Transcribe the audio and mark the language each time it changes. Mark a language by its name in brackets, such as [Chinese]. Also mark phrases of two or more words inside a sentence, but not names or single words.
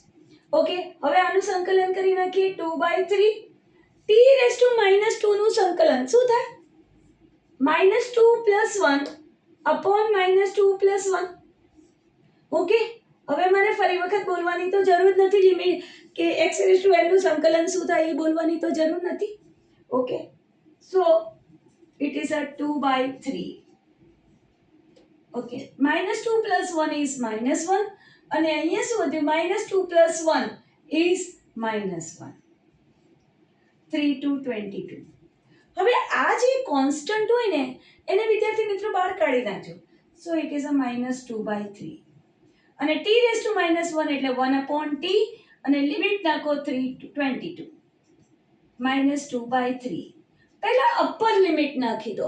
[Gujarati] ઓકે, હવે આનું સંકલન કરી નાખીએ. 2/3 t⁻² નું સંકલન શું થાય? [English] -2 + 1 upon -2 + 1. [Gujarati] ઓકે, હવે મારે ફરી વખત બોલવાની તો જરૂર નથી. લિમિટ કે x⁻n નું સંકલન શું થાય એ બોલવાની તો જરૂર નથી. [English] okay, so it is a 2/3. [Gujarati] ઓકે, -2 + 1 is -1 અને અહીંયા શું હતું? [English] -2 + 1 is -1. 3 to 22. [Gujarati] હવે આ જે કોન્સ્ટન્ટ હોય ને એને વિદ્યાર્થી મિત્રો બહાર કાઢી નાખજો. [English] so it is a [Gujarati] -2/3 અને t⁻1 એટલે 1/t અને લિમિટ નાખો 3 to 22. -2/3. પહેલા અપર લિમિટ નાખી દો.